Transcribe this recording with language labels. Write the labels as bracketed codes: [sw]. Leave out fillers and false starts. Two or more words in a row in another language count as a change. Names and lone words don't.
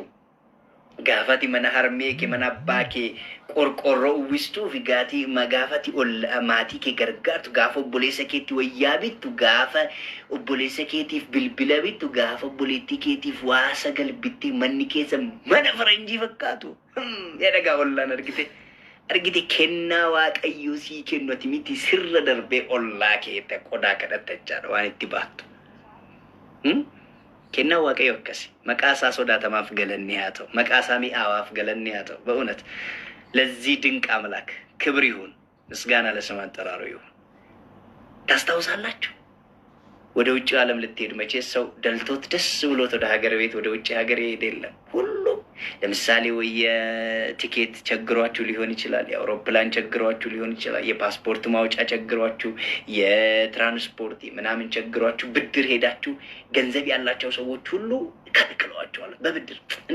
[om] gaafati mana harmee kee mana abbaa kee qorqorroo uwwistuu fi gaatii magaafati maatii kee gargaartu gaafa obboleessa keetti wayyaa bittu gaafa obboleessa keetiif bilbila bittu gaafa obboleettii keetiif waa sagal bitti manni keessa mana faranjii fakkaatu jedhagaa ollaan argite kennaa waaqayyo sii kennu ati miti sirra darbee ollaa keetta qodaa kadhattachaadha waan itti baattu kennaa waaqayyo akkasi maqaa isaa sodaatamaaf galanni haa ta'u maqaa isaa mi'aawaaf galanni haa ta'u [am] በእውነት ለዚህ ድንቅ አምላክ ክብር ይሁን ምስጋና ለስሙ አጠራሩ ይሁን። ታስታውሳላችሁ ወደ ውጭ ዓለም ልትሄድ መቼ ሰው ደልቶት ደስ ብሎት ወደ ሀገር ቤት ወደ ውጭ ሀገር ይሄድ የለም ሁሉም ለምሳሌ ወይ ቲኬት ቸግሯችሁ ሊሆን ይችላል የአውሮፕላን ቸግሯችሁ ሊሆን ይችላል የፓስፖርት ማውጫ ቸግሯችሁ የትራንስፖርት ምናምን ቸግሯችሁ ብድር ሄዳችሁ ገንዘብ ያላቸው ሰዎች ሁሉ ከልክለዋቸዋል በብድር እንደ